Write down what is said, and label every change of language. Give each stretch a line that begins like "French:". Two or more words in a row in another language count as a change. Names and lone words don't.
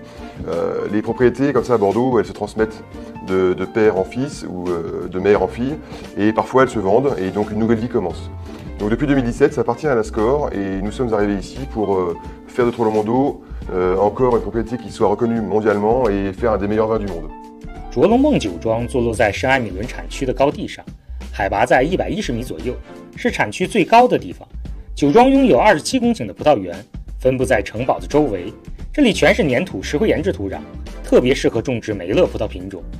French: Les propriétés comme ça à Bordeaux, elles se transmettent de père en fils ou de mère en fille et parfois elles se vendent et donc une nouvelle vie commence. Donc depuis 2017, ça appartient à la SCOR et nous sommes arrivés ici pour faire de Trollon-Mondo encore une propriété qui soit reconnue mondialement et faire un des meilleurs vins du monde.
Chinese: 卓龙梦酒庄坐落在圣埃米伦产区的高地上，海拔在110米左右，是产区最高的地方。酒庄拥有27公顷的葡萄园，分布在城堡的周围。这里全是粘土石灰岩质土壤，特别适合种植梅勒葡萄品种。